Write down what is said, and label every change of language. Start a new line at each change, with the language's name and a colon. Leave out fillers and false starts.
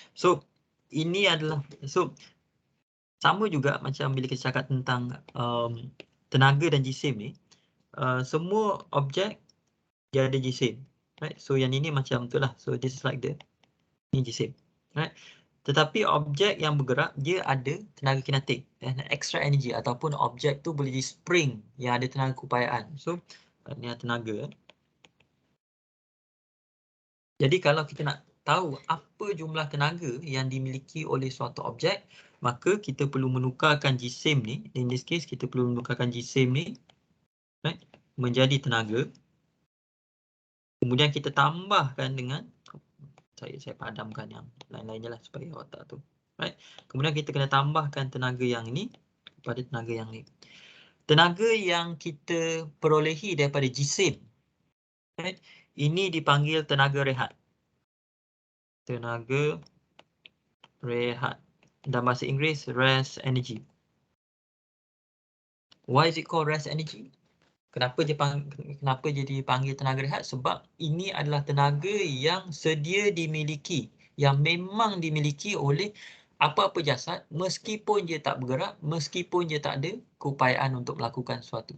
Malay: So ini adalah sama juga macam bila kita cakap tentang tenaga dan jisim ni, semua objek dia ada jisim, right? So yang ini macam tu lah.
English: So this is like
Malay: ni jisim,
English: right?
Malay: Tetapi objek yang bergerak dia ada tenaga kinetik dan extra energy, ataupun objek tu boleh jadi spring yang ada tenaga keupayaan. So ni tenaga. Jadi kalau kita nak tahu apa jumlah tenaga yang dimiliki oleh suatu objek, maka kita perlu menukarkan jisim ni.
English: In this case,
Malay: kita perlu menukarkan jisim ni, right, menjadi tenaga. Kemudian kita tambahkan dengan, saya padamkan yang lain-lainnya lah supaya awak tak tu. Right. Kemudian kita kena tambahkan tenaga yang ni kepada tenaga yang ni. Tenaga yang kita perolehi daripada jisim, right, ini dipanggil tenaga rehat. Tenaga rehat. Dalam bahasa Inggeris, rest energy.
English: Why is it called rest energy?
Malay: Kenapa jadi panggil tenaga rehat? Sebab ini adalah tenaga yang sedia dimiliki, yang memang dimiliki oleh apa-apa jasad, meskipun dia tak bergerak, meskipun dia tak ada keupayaan untuk melakukan sesuatu.